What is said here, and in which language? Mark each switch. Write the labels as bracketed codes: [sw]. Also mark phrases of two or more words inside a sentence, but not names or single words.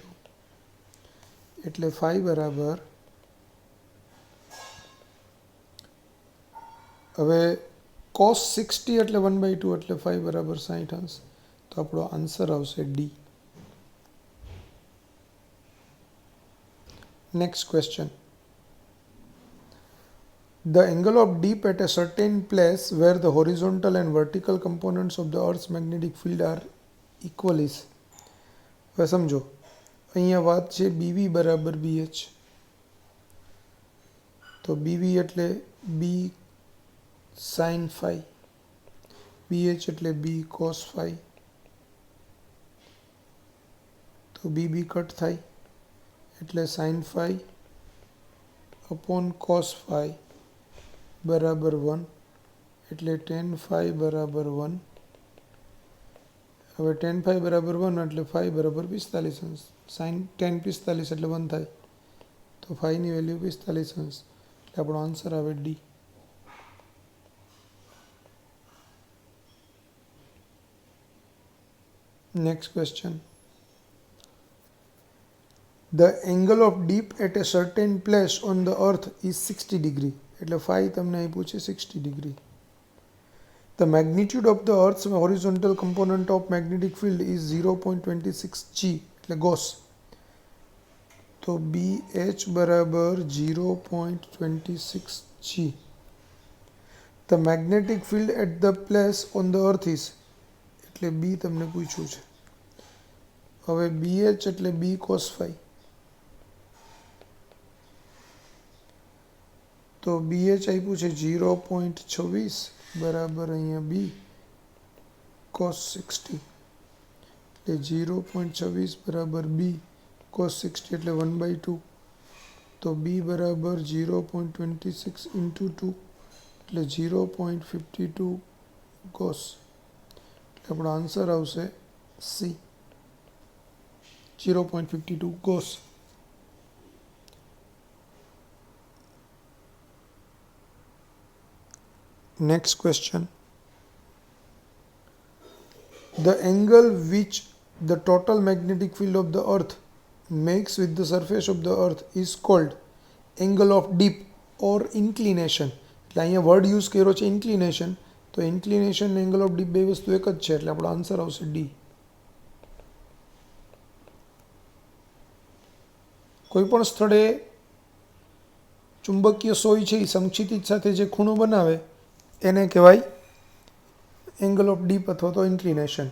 [gu] એટલે phi બરાબર, હવે cos 60 એટલે 1/2 એટલે phi બરાબર 60 અંશ. તો આપણો આન્સર આવશે D. [en] Next question. The angle of dip at a certain place where the horizontal and vertical components of the Earth's magnetic field are equal is. [gu] હવે સમજો, અહીંયા વાત છે BV બરાબર BH. તો BV એટલે B sin phi, BH એટલે B cos phi. તો BB કટ થાય એટલે sin phi अपॉन cos phi बराबर 1 એટલે tan phi બરાબર 1. હવે tan phi બરાબર 1 એટલે phi બરાબર 45 અંશ. sin tan 45 એટલે 1 થાય તો phi ની વેલ્યુ 45 અંશ એટલે આપણો આન્સર આવે ડી. [en] Next question. The angle of dip at a certain place on the earth is 60 degree. [gu] એટલે phi તમને આપ્યું છે 60 degree. [en] The magnitude of the earth's horizontal component of magnetic field is 0.26 g. [gu] એટલે Gauss. તો BH બરાબર 0.26 g. [en] The magnetic field at the place on the earth is [gu] એટલે B તમને પૂછ્યું છે. હવે BH એટલે B cos phi. તો BH આપ્યું છે 0.26 બરાબર અહીંયા B cos 60 એટલે 0.26 બરાબર B cos 60 એટલે 1/2. તો B બરાબર 0.26 into 2 એટલે 0.52 cos એટલે આપણો આન્સર આવશે C 0.52 cos. [en] Next question. The angle which the total magnetic field of the earth makes with the surface of the earth is called angle of dip or inclination. [gu] એટલે અહીંયા [en] word use [gu] કર્યો છે inclination. તો inclination અને [en] angle of dip [gu] બે વસ્તુ એક જ છે એટલે આપણો આન્સર આવશે ડી. કોઈપણ સ્થળે ચુંબકીય સોય છે એ સમક્ષિતિજ સાથે જે ખૂણો બનાવે એને કહેવાય [en] angle of dip [gu] અથવા તો ઇન્ક્લિનેશન.